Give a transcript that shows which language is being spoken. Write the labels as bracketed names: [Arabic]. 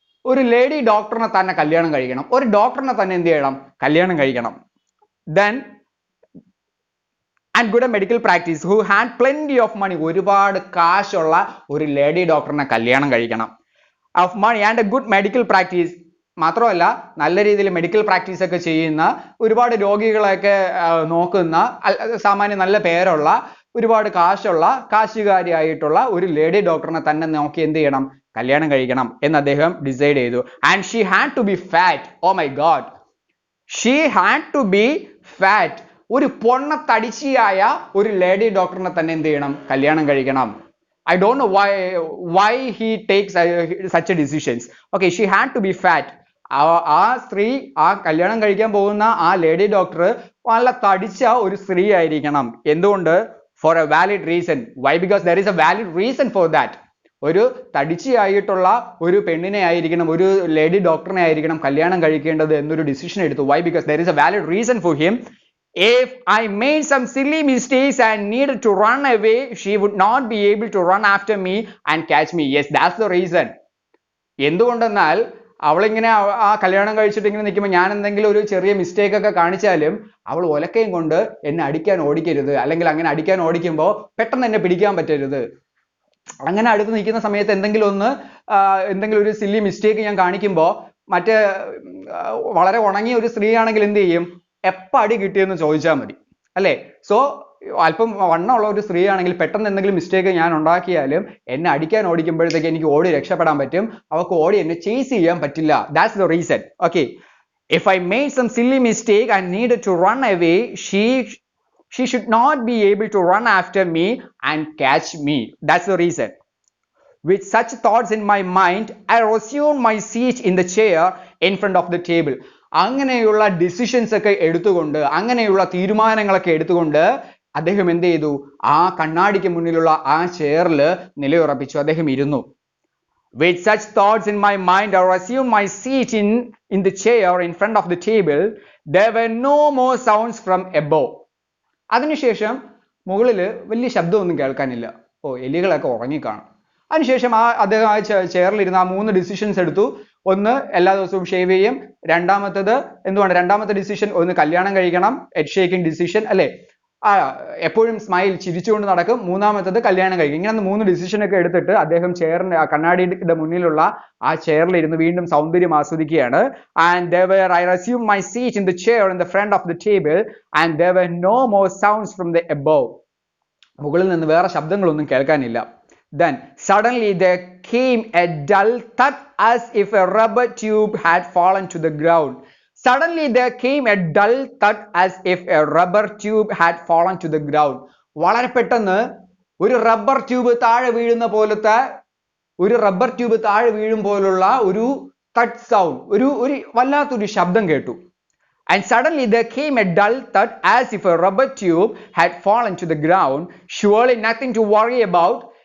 [Malayalam] ഒരു ലേഡി ഡോക്ടറിനെ തന്നെ കല്യാണം കഴിക്കണം. ഒരു ഡോക്ടറിനെ തന്നെ എന്ത് ചെയ്യണം? കല്യാണം കഴിക്കണം. [English] Then and good medical practice who had plenty of money. [Malayalam] ഒരുപാട് കാശുള്ള ഒരു ലേഡി ഡോക്ടറിനെ കല്യാണം കഴിക്കണം. [English] Of money and a good medical practice. [Malayalam] മാത്രമല്ല നല്ല രീതിയിൽ മെഡിക്കൽ പ്രാക്ടീസ് ഒക്കെ ചെയ്യുന്ന, ഒരുപാട് രോഗികളെയൊക്കെ നോക്കുന്ന, സാമാന്യം നല്ല പേരുള്ള, ഒരുപാട് കാശുകാരിയായിട്ടുള്ള ഒരു ലേഡി ഡോക്ടറിനെ തന്നെ നോക്കി എന്ത് ചെയ്യണം? കല്യാണം കഴിക്കണം എന്ന് അദ്ദേഹം ഡിസൈഡ് ചെയ്തു. [English] And she had to be fat. Oh my God, she had to be fat. [Malayalam] ഒരു പൊണ്ണത്തടിച്ചിയായ ഒരു ലേഡി ഡോക്ടറിനെ തന്നെ എന്ത് ചെയ്യണം? കല്യാണം കഴിക്കണം. [English] I don't know why he takes such a decisions. Okay, she had to be fat. [Malayalam] ആ സ്ത്രീ, ആ കല്യാണം കഴിക്കാൻ പോകുന്ന ആ ലേഡി ഡോക്ടർ നല്ല തടിച്ച ഒരു സ്ത്രീ ആയിരിക്കണം. എന്തുകൊണ്ട്? [English] For a valid reason. Why? Because there is a valid reason for that. [Malayalam] ഒരു തടിച്ചിയായിട്ടുള്ള ഒരു പെണ്ണിനെ ആയിരിക്കണം, ഒരു ലേഡി ഡോക്ടറിനെ ആയിരിക്കണം കല്യാണം കഴിക്കേണ്ടത് എന്നൊരു ഡിസിഷൻ എടുത്തു. [English] Why? Because there is a valid reason for him. If I made some silly mistakes and needed to run away, she would not be able to run after me and catch me. Yes, that's the reason. [Malayalam] എന്തുകൊണ്ടെന്നാൽ അവളിങ്ങനെ ആ കല്യാണം കഴിച്ചിട്ട് ഇങ്ങനെ നിൽക്കുമ്പോൾ ഞാൻ എന്തെങ്കിലും ഒരു ചെറിയ മിസ്റ്റേക്ക് ഒക്കെ കാണിച്ചാലും അവൾ ഒലക്കയും കൊണ്ട് എന്നെ അടിക്കാൻ ഓടിക്കരുത്, അല്ലെങ്കിൽ അങ്ങനെ അടിക്കാൻ ഓടിക്കുമ്പോൾ പെട്ടെന്ന് എന്നെ പിടിക്കാൻ പറ്റരുത്. അങ്ങനെ അടുത്ത് നിൽക്കുന്ന സമയത്ത് എന്തെങ്കിലും ഒരു സില്ലി മിസ്റ്റേക്ക് ഞാൻ കാണിക്കുമ്പോൾ മറ്റേ വളരെ ഉണങ്ങിയ ഒരു സ്ത്രീ ആണെങ്കിൽ എന്ത് ചെയ്യും? എപ്പോൾ അടി കിട്ടിയെന്ന് ചോദിച്ചാൽ മതി, അല്ലേ? സോ അല്പം വണ്ണമുള്ള ഒരു സ്ത്രീ ആണെങ്കിൽ പെട്ടെന്ന് എന്തെങ്കിലും മിസ്റ്റേക്ക് ഞാൻ ഉണ്ടാക്കിയാലും എന്നെ അടിക്കാൻ ഓടിക്കുമ്പോഴത്തേക്ക് എനിക്ക് ഓടി രക്ഷപ്പെടാൻ പറ്റും, അവൾക്ക് ഓടി എന്നെ ചേസ് ചെയ്യാൻ പറ്റില്ല. [English] That's the reason. Okay, if I made some silly mistake and needed to run away, she should not be able to run after me and catch me. That's the reason. With such thoughts in my mind, I resumed my seat in the chair in front of the table. [Malayalam] അങ്ങനെയുള്ള decisions ഒക്കെ എടുത്തുകൊണ്ട്, അങ്ങനെയുള്ള തീരുമാനങ്ങളൊക്കെ എടുത്തുകൊണ്ട് അദ്ദേഹം എന്ത് ചെയ്തു? ആ കണ്ണാടിക്ക് മുന്നിലുള്ള ആ ചെയറിൽ നിലയുറപ്പിച്ചു. അദ്ദേഹം ഇരുന്നു. [English] With such thoughts in my mind, I resumed my seat in the chair in front of the table. There were no more sounds from above. [Malayalam] അതിനുശേഷം മുകളിൽ വലിയ ശബ്ദമൊന്നും കേൾക്കാനില്ല. എലികളൊക്കെ ഉറങ്ങിക്കാണും. അതിനുശേഷം അദ്ദേഹം ആ ചെയറിലിരുന്ന് ആ 3 ഡിസിഷൻസ് എടുത്തു. ഒന്ന്, എല്ലാ ദിവസവും ഷേവ് ചെയ്യും. രണ്ടാമത്തെ ഡിസിഷൻ ഒന്ന് കല്യാണം കഴിക്കണം, ഹെഡ് ഷേക്കിംഗ് ഡിസിഷൻ, അല്ലേ? എപ്പോഴും സ്മൈൽ, ചിരിച്ചുകൊണ്ട് നടക്കും. മൂന്നാമത്തത് കല്യാണം കഴിക്കും. ഇങ്ങനെ 3 ഡിസിഷൻ ഒക്കെ എടുത്തിട്ട് അദ്ദേഹം ചെയറിന്റെ കണ്ണാടിയുടെ മുന്നിലുള്ള ആ ചെയറിലിരുന്ന് വീണ്ടും സൗന്ദര്യം ആസ്വദിക്കുകയാണ്. [English] And I resumed my seat in the chair in the front of the table and there were no more sounds from the above. [Malayalam] മുകളിൽ നിന്ന് വേറെ ശബ്ദങ്ങളൊന്നും കേൾക്കാനില്ല. [English] Then suddenly there came a dull thud as if a rubber tube had fallen to the ground. Suddenly there came a dull thud as if a rubber tube had fallen to the ground. [Malayalam] വളരെ പെട്ടെന്ന് ഒരു rubber tube താഴെ വീഴുന്ന പോലത്തെ, ഒരു rubber tube താഴെ വീഴും പോലുള്ള ഒരു തഡ് സൗണ്ട്, ഒരു വല്ലാത്തൊരു ശബ്ദം കേട്ടു. [English] And suddenly there came a dull thud as if a rubber tube had fallen to the ground. Surely nothing to worry about.